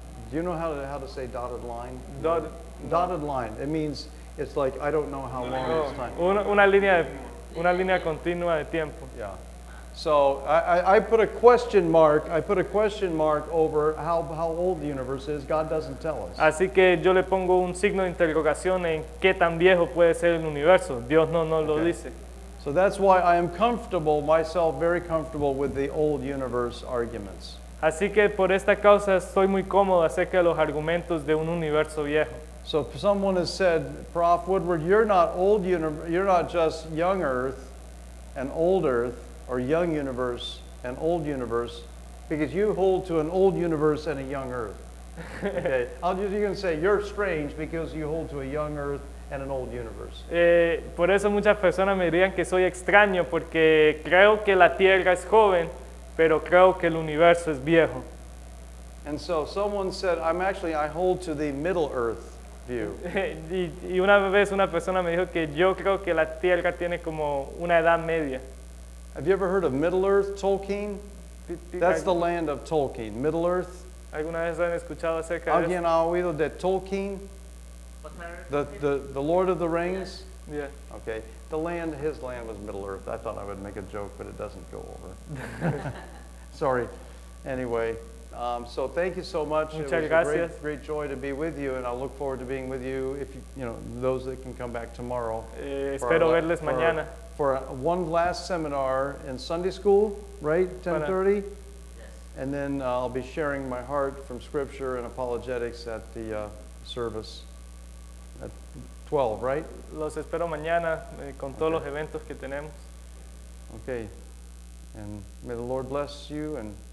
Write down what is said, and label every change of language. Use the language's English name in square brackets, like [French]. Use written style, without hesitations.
[English] Do you know how to say dotted line? Dot- Dotted line. It means it's like I don't know how long it's time. [Spanish] una línea continua de tiempo. [English] Yeah. So I put a question mark. I put a question mark over how old the universe is. God doesn't tell us. [Spanish] Así que yo le pongo un signo de interrogación en qué tan viejo puede ser el universo. Dios no nos lo dice. [English] So that's why I am comfortable, myself very comfortable with the old universe arguments. [Spanish] Así que por esta causa estoy muy cómodo acerca de los argumentos de un universo viejo. [English] So if someone has said, Prof. Woodward, you're not you're not just young Earth and old Earth, or young universe and old universe, because you hold to an old universe and a young Earth. Okay, you're going to say you're strange because you hold to a young Earth and an old universe. [Spanish] Por eso muchas personas me dirían que soy extraño porque creo que la Tierra es joven, pero creo que el universo es viejo. [English] And so someone said, I hold to the Middle Earth view. [Spanish] y una vez una persona me dijo que yo creo que la Tierra tiene como una edad media. [English] Have you ever heard of Middle Earth, Tolkien? That's the land of Tolkien. Middle Earth. [Spanish] ¿Alguna vez han escuchado acerca de ¿Alguien ha oído de Tolkien? [English] The Lord of the Rings? [Spanish] eso? Yeah. [English] Okay. His land was Middle Earth. I thought I would make a joke, but it doesn't go over. Sorry. Anyway, so thank you so much. [Spanish] Muchas [English] It was a [Spanish] gracias. [English] great joy to be with you, and I look forward to being with you. If those that can come back tomorrow. [Spanish] Espero verles mañana. [English] For one last seminar in Sunday school, right? 10:30. Yes. And then I'll be sharing my heart from Scripture and apologetics at the service at 12, right? [Spanish] Los espero mañana con todos los eventos que tenemos. [English] Okay. And may the Lord bless you and